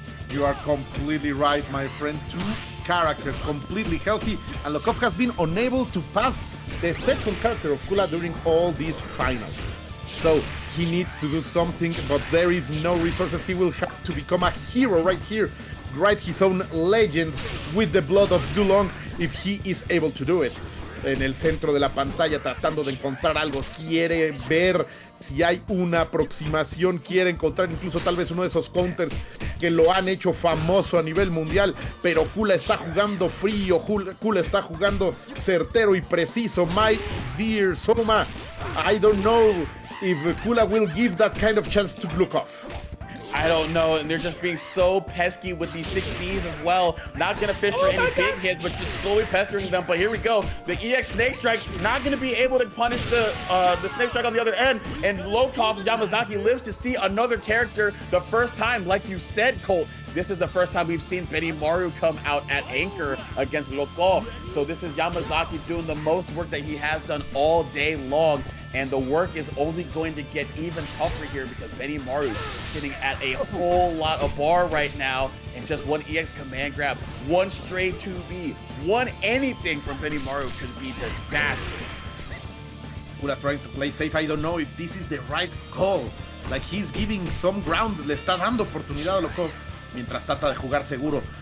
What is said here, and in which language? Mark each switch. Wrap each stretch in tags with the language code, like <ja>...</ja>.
<en>You are completely right, my friend. Two characters completely healthy, and Lokof has been unable to pass the second character of Kula during all these finals. So he needs to do something, but there is no resources. He will have to become a hero right here, write his own legend with the blood of Dulong, if he is able to do it.</en> <es>en el centro de la pantalla tratando de encontrar algo. Quiere ver si hay una aproximación, quiere encontrar incluso tal vez uno de esos counters que lo han hecho famoso a nivel mundial, pero Kula está jugando frío, Kula está jugando certero y preciso.</es> <en>My dear Soma, I don't know if Kula will give that kind of chance to Lokof. I don't know, and they're just being so pesky with these 6Bs as well. Not gonna fish for any big hits, but just slowly pestering them. But here we go. The EX Snake Strike not gonna be able to punish the Snake Strike on the other end. And Lokof's Yamazaki lives to see another character the first time. Like you said, Colt, this is the first time we've seen Benimaru come out at anchor against Lokof. So this is Yamazaki doing the most work that he has done all day long. And the work is only going to get even tougher here because Benimaru is sitting at a whole lot of bar right now. And just one EX command grab, one stray 2B, one anything from Benimaru could be disastrous. Kula trying to play safe. I don't know if this is the right call. Like he's giving some ground.</en> <es>Le está dando oportunidad a Lokof mientras trata de jugar seguro.</es>